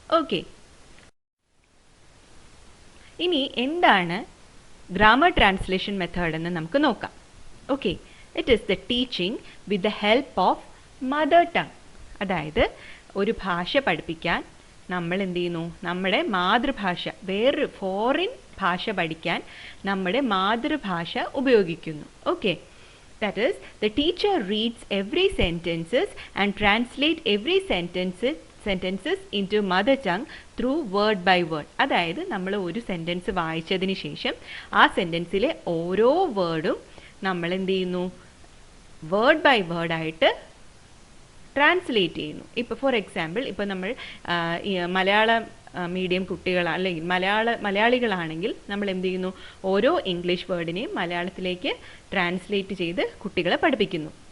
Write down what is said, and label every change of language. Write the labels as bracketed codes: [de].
[ml] Okay, ഇനി എന്താണ് grammar translation method എന്ന് നമുക്ക് നോക്കാം. [en] Okay, it is the teaching with the help of mother tongue. [ml] അതായത് ഒരു ഭാഷ പഠിപ്പിക്കാൻ നമ്മൾ എന്ത് ചെയ്യുന്നു, നമ്മുടെ മാതൃഭാഷ, വേറൊരു ഫോറിൻ ഭാഷ പഠിക്കാൻ നമ്മുടെ മാതൃഭാഷ ഉപയോഗിക്കുന്നു. [en] Okay, that is, the teacher reads every sentences and translate every sentences into mother tongue through word by word. [ml] അതായത് നമ്മൾ ഒരു സെൻറ്റൻസ് വായിച്ചതിന് ശേഷം ആ സെൻറ്റൻസിലെ ഓരോ വേർഡും നമ്മൾ എന്ത് ചെയ്യുന്നു, വേർഡ് ബൈ വേർഡായിട്ട് ട്രാൻസ്ലേറ്റ് ചെയ്യുന്നു. ഇപ്പോൾ ഫോർ എക്സാമ്പിൾ, ഇപ്പോൾ നമ്മൾ മലയാളം മീഡിയം കുട്ടികൾ അല്ലെങ്കിൽ മലയാളികളാണെങ്കിൽ നമ്മൾ എന്ത് ചെയ്യുന്നു, ഓരോ ഇംഗ്ലീഷ് വേർഡിനെയും മലയാളത്തിലേക്ക് ട്രാൻസ്ലേറ്റ് ചെയ്ത് കുട്ടികളെ പഠിപ്പിക്കുന്നു.